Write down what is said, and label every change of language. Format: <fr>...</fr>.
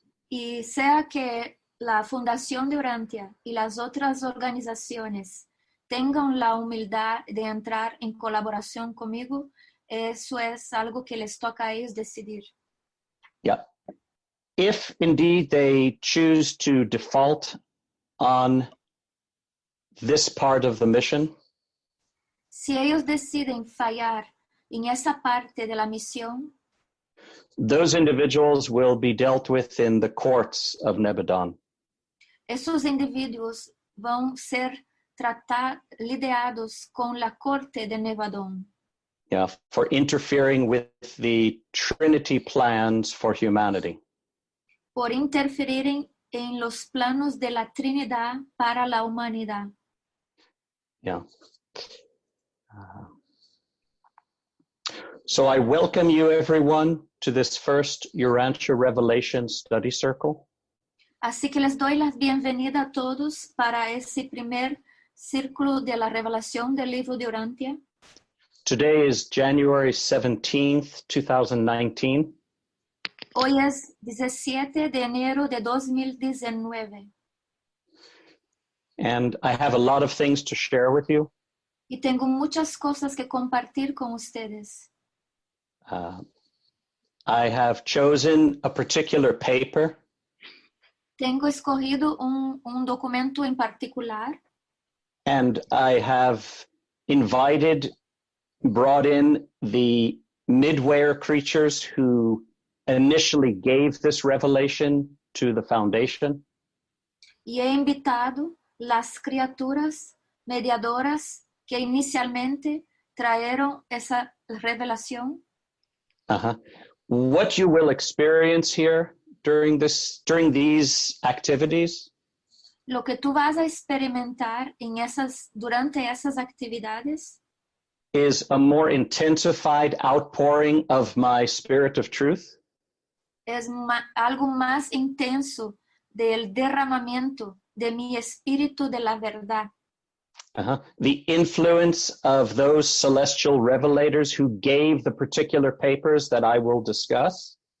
<es>Y sea que la Fundación de Urantia y las otras organizaciones tengan la humildad de entrar en colaboración conmigo, eso es algo que les toca a ellos decidir.</es> <en>Yeah. If indeed they choose to default on this part of the mission,</en> <es>Si ellos deciden fallar en esa parte de la misión,</es> <en>those individuals will be dealt with in the courts of Nebadon.</en> <es>esos individuos van a ser lidiados con la corte de Nebadon.</es> <en>Yeah, for interfering with the Trinity plans for humanity.</en> <es>Por interferir en los planos de la Trinidad para la humanidad.</es> <en>Yeah. So I welcome you, everyone, to this first Urantia Revelation Study Circle.</en> <es>Así que les doy la bienvenida a todos para ese primer círculo de la revelación del libro de Urantia.</es> <en>Today is January 17th, 2019.</en> <es>Hoy es 17 de enero de 2019</es> <en>And I have a lot of things to share with you.</en> <es>y tengo muchas cosas que compartir con ustedes.</es> <en>I have chosen a particular paper</en> <es>Tengo escogido un documento en particular</es> <en>and I have brought in the midware creatures who initially gave this revelation to the foundation.</en> <es>y he invitado las criaturas mediadoras que inicialmente trajeron esa revelación.</es> <en>What you will experience here during these activities</en> <es>Lo que tú vas a experimentar durante esas actividades</es> <en>is a more intensified outpouring of my spirit of truth.</en> <es>es algo más intenso del derramamiento de mi espíritu de la verdad.</es> <en>The influence of those celestial revelators who gave the particular papers that I will discuss.</en>